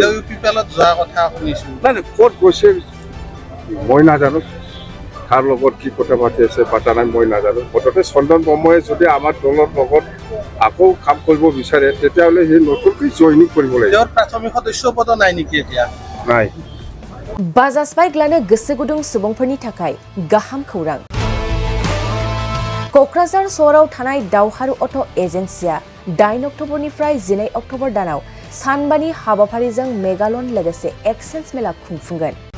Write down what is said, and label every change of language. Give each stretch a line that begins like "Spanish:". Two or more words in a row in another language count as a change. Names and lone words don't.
Assamese: ইউপিপিএলত যোৱা কথা শুনিছোঁ। নাই ক'ত গৈছে মই নাজানো, কাৰ লগত কি কথা পাতি আছে পাতা নাই মই নাজানো। মুঠতে চন্দন ব্ৰহ্ময়ে যদি আমাৰ দলৰ লগত আকৌ কাম কৰিব বিচাৰে তেতিয়াহ'লে সি নতুনকৈ জয়নিং কৰিব লাগিব। তেওঁৰ প্ৰাথমিক সদস্য পদ নাই নেকি এতিয়া? নাই।
Bodo: बाजाज बाइक लानो गोसो गुदुं सुबुंफोरनि थाखाय गाहाम खौरां। क'क्राझार सहराव थानाय दावहारु अट' एजेन्सिया 8 अक्ट'बरनिफ्राय 12 अक्ट'बर दानाव सानबानि हाबाफारिजों मेगालन लोगोसे एक्सेन्ज मेला खुंफुंगोन।